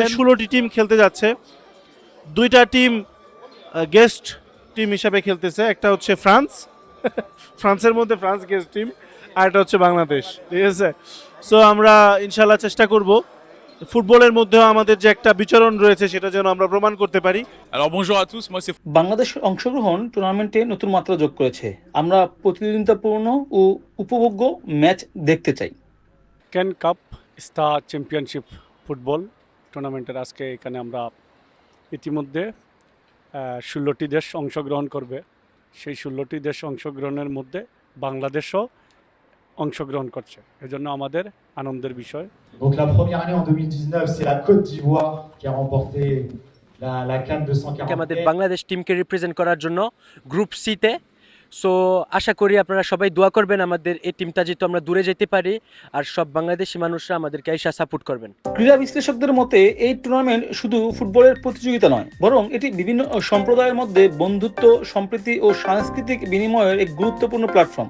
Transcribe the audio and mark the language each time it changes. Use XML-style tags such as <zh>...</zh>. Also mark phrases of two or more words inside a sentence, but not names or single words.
<bn>16টি টিম খেলতে যাচ্ছে, 2টা টিম</bn> <en>guest team</en> <bn>হিসাবে খেলতেছে। একটা হচ্ছে ফ্রান্সের মধ্যে ফ্রান্স</bn> <en>guest team,</en> <bn>আর একটা হচ্ছে বাংলাদেশ, ঠিক আছে। সো আমরা ইনশাল্লাহ চেষ্টা করব ফুটবলের মধ্যেও আমাদের যে একটা বিচরণ রয়েছে সেটা যেন আমরা প্রমাণ করতে পারি।</bn> <fr>Alors bonjour à tous, moi c'est</fr> <bn>বাংলাদেশের অংশগ্রহণ টুর্নামেন্টে নতুন মাত্রা যোগ করেছে। আমরা প্রতিদ্বন্দ্বিতাপূর্ণ ও উপভোগ্য ম্যাচ দেখতে চাই। ক্যান কাপ স্টার চ্যাম্পিয়নশিপ ফুটবল টুর্নামেন্টের আজকে এখানে আমরা ইতিমধ্যে 16টি দেশ অংশগ্রহণ করবে। সেই 16টি দেশ অংশগ্রহণের মধ্যে বাংলাদেশও অংশগ্রহণ করছে, এজন্য আমাদের আনন্দের বিষয়।</bn> <fr>Donc la première année en 2019, c'est la Côte d'Ivoire qui a remporté la CAN 240.</fr> <bn>আমাদের বাংলাদেশ টিমকে রিপ্রেজেন্ট করার জন্য গ্রুপ সিতে। সো আশা করি আপনারা সবাই দোয়া করবেন আমাদের এই টিমটা যেহেতু আমরা দূরে যেতে পারি, আর সব বাংলাদেশি মানুষরা আমাদেরকে এসে সাপোর্ট করবেন। ক্রীড়া বিশ্লেষকদের মতে এই টুর্নামেন্ট শুধু ফুটবলের প্রতিযোগিতা নয়, বরং এটি বিভিন্ন সম্প্রদায়ের মধ্যে বন্ধুত্ব, সম্প্রীতি ও সাংস্কৃতিক বিনিময়ের এক গুরুত্বপূর্ণ প্ল্যাটফর্ম।</bn>